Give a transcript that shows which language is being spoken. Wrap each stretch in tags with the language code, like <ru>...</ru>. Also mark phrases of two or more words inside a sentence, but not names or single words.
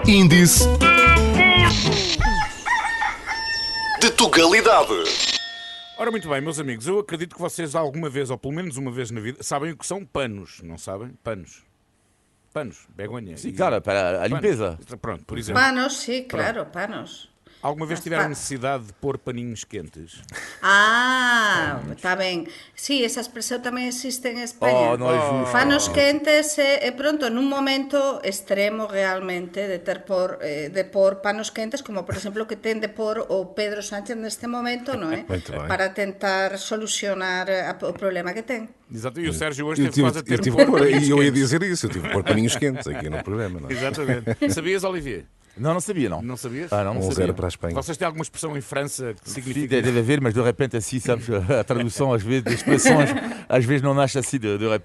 <pt>Índice de Tugalidade. Ora, muito bem, meus amigos, eu acredito que vocês alguma vez, ou pelo menos uma vez na vida, sabem o que são panos, não sabem? Panos. Panos, begonha. Sim, cara, para a limpeza. Pronto, por exemplo.</pt> <gl>Panos, sí, claro, panos.</gl> <pt>Alguma vez tiveram necessidade de pôr paninhos quentes?</pt> <gl>Está ben. Sí, esa expresión tamén existe en España. Non é justo. Panos quentes pronto, nun momento extremo realmente de por panos quentes, como por exemplo que ten de por o Pedro Sánchez neste momento, non é? Para tentar solucionar o problema que ten.</gl> <pt>Exato, e o Sérgio hoje teve quase a ter eu ia dizer isso, eu tive que pôr paninhos quentes aqui no programa. Não é? Exatamente. Sabias, Olivier? Não sabia, não. Não sabias? Não sabia. 1-0 para a Espanha. Vocês têm alguma expressão em França que significa... Deve haver, mas de repente assim, sabes, a tradução às vezes, das expressões, às vezes não nasce assim de repente.</pt>